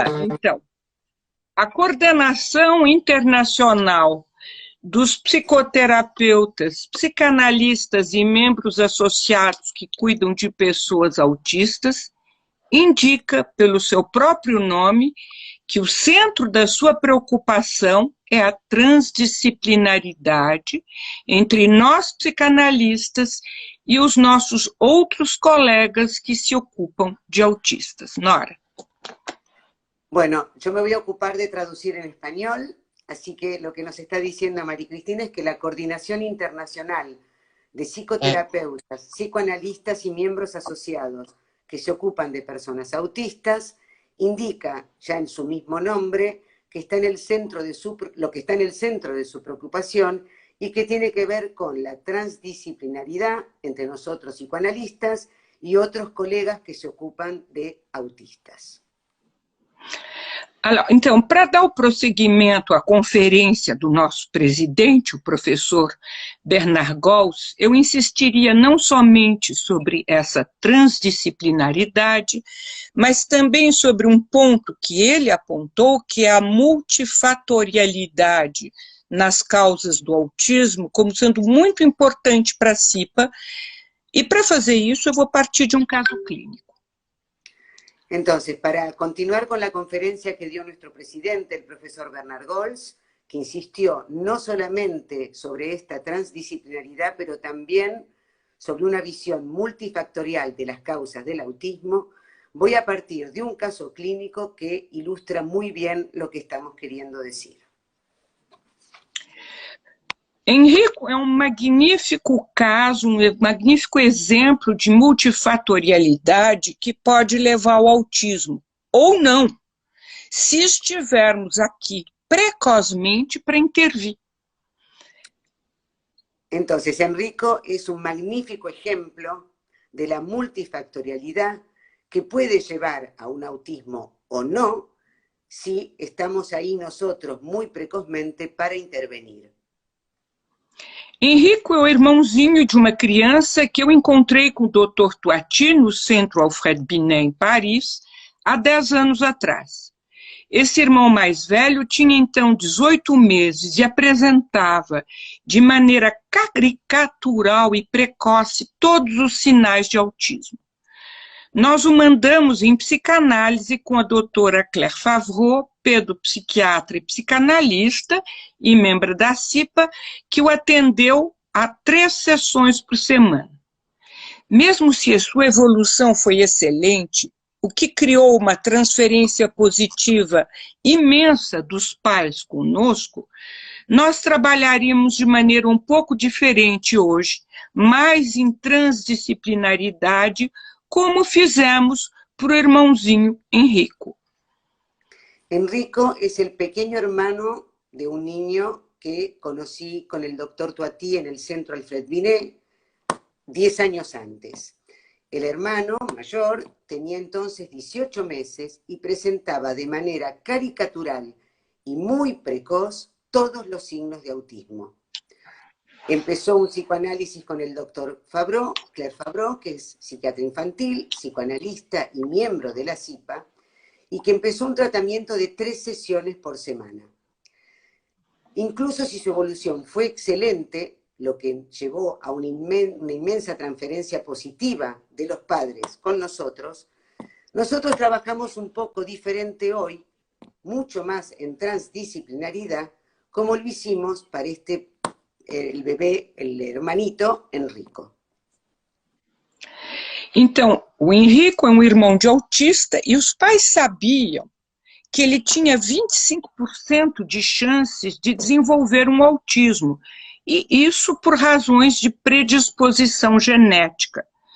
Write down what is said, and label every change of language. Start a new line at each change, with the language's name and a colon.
Portuguese: Então, a coordenação internacional dos psicoterapeutas, psicanalistas e membros associados que cuidam de pessoas autistas indica, pelo seu próprio nome, que o centro da sua preocupação é a transdisciplinaridade entre nós psicanalistas e os nossos outros colegas que se ocupam de autistas. Nora.
Spanish: Bueno, yo me voy a ocupar de traducir en español, así que lo que nos está diciendo Marie-Christine es que la Coordinación Internacional de Psicoterapeutas, Psicoanalistas y miembros asociados que se ocupan de personas autistas indica ya en su mismo nombre que está en el centro de lo que está en el centro de su preocupación y que tiene que ver con la transdisciplinaridad entre nosotros psicoanalistas y otros colegas que se ocupan de autistas.
Portuguese: Então, para dar o prosseguimento à conferência do nosso presidente, o professor Bernard Gols, eu insistiria não somente sobre essa transdisciplinaridade, mas também sobre um ponto que ele apontou, que é a multifatorialidade nas causas do autismo, como sendo muito importante para a CIPA, e para fazer isso eu vou partir de um caso clínico.
Spanish: Entonces, para continuar con la conferencia que dio nuestro presidente, el profesor Bernard Gols, que insistió no solamente sobre esta transdisciplinaridad, pero también sobre una visión multifactorial de las causas del autismo, voy a partir de un caso clínico que ilustra muy bien lo que estamos queriendo decir.
Portuguese: Henrico é um magnífico caso, um magnífico exemplo de multifatorialidade que pode levar ao autismo, ou não, se estivermos aqui precocemente para intervir.
Spanish: Entonces, Enrico es un magnífico ejemplo de la multifactorialidad que puede llevar a un autismo o no, si estamos ahí nosotros muy precozmente para intervenir.
Portuguese: Henrico é o irmãozinho de uma criança que eu encontrei com o Dr. Touati no Centro Alfred Binet, em Paris, há 10 anos atrás. Esse irmão mais velho tinha então 18 meses e apresentava de maneira caricatural e precoce todos os sinais de autismo. nós o mandamos em psicanálise com a doutora Claire Favreau, pedopsiquiatra e psicanalista e membro da CIPA, que o atendeu a 3 sessões por semana. Mesmo se a sua evolução foi excelente, o que criou uma transferência positiva imensa dos pais conosco, nós trabalharíamos de maneira um pouco diferente hoje, mais em transdisciplinaridade, como fizemos para o irmãozinho Enrico.
Spanish: Enrico es el pequeño hermano de un niño que conocí con el doctor Toati en el Centro Alfred Binet 10 años antes. El hermano mayor tenía entonces 18 meses y presentaba de manera caricatural y muy precoz todos los signos de autismo. Empezó un psicoanálisis con el doctor Favreau, Claire Favreau, que es psiquiatra infantil, psicoanalista y miembro de la CIPA, y que empezó un tratamiento de 3 sesiones por semana. Incluso si su evolución fue excelente, lo que llevó a una inmensa transferencia positiva de los padres con nosotros trabajamos un poco diferente hoy, mucho más en transdisciplinaridad, como lo hicimos para el bebê, el hermanito Enrico.
Portuguese: Então, o Enrico é um irmão de autista e os pais sabiam que ele tinha 25% de chances de desenvolver um autismo, e isso por razões de predisposição genética.